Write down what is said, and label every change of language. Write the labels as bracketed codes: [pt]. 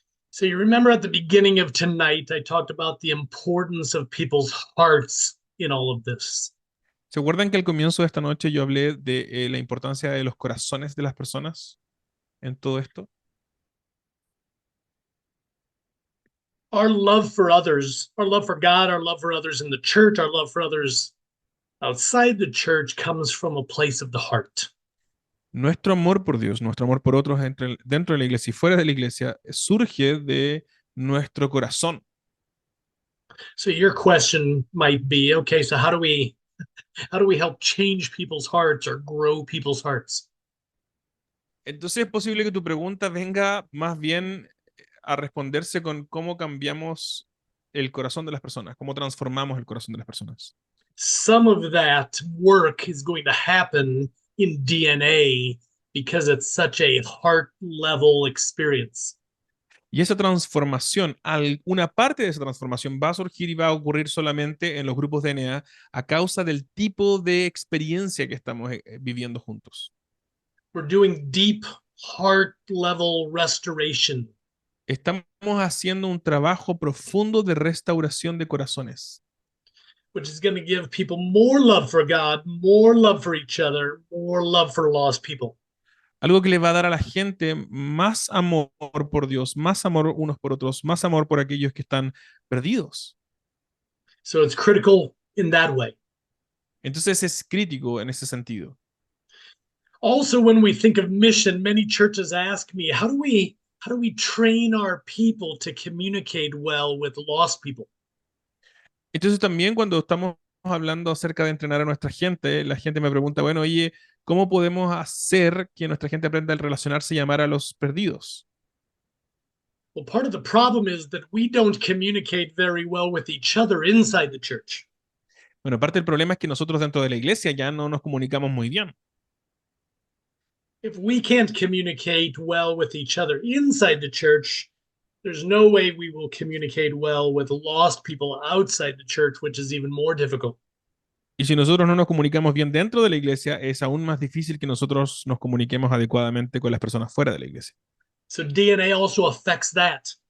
[en] So you remember at the beginning of tonight, I talked about the importance of people's hearts in all of this. [es] ¿Se acuerdan que al comienzo de esta noche yo hablé de la importancia de los corazones de las personas en todo esto? [en] Our love for others, our love for God, our love for others in the church, our love for others outside the church comes from a place of the heart. [es] Nuestro amor por Dios, nuestro amor por otros dentro de la iglesia y fuera de la iglesia surge de nuestro corazón. [en] So your question might be, okay, so how do we help change people's hearts or grow people's hearts? [es] Entonces es posible que tu pregunta venga más bien a responderse con cómo cambiamos el corazón de las personas, cómo transformamos el corazón de las personas. [en] Some of that work is going to happen in DNA because it's such a heart level experience. [es] Y esa transformación, una parte de esa transformación va a surgir y va a ocurrir solamente en los grupos DNA a causa del tipo de experiencia que estamos viviendo juntos. [en] We're doing deep heart level restoration. [es] Estamos haciendo un trabajo profundo de restauración de corazones. [en] Which is going to give people more love for God, more love for each other, more love for lost people. [es] Algo que le va a dar a la gente más amor por Dios, más amor unos por otros, más amor por aquellos que están perdidos. [en] So it's critical in that way. [es] Entonces es crítico en ese sentido. [en] Also, when we think of mission, many churches ask me, how do we train our people to communicate well with lost people? [es] Entonces también cuando estamos hablando acerca de entrenar a nuestra gente, la gente me pregunta, bueno, oye, ¿cómo podemos hacer que nuestra gente aprenda a relacionarse y amar a los perdidos? [en] Well, part of the problem is that we don't communicate very well with each other inside the church. [es] Bueno, parte del problema es que nosotros dentro de la iglesia ya no nos comunicamos muy bien. [en] If we can't communicate well with each other inside the church, there's no way we will communicate well with lost people outside the church, which is even more difficult. [es] Y si nosotros no nos comunicamos bien dentro de la iglesia, es aún más difícil que nosotros nos comuniquemos adecuadamente con las personas fuera de la iglesia. [en] So DNA also affects that.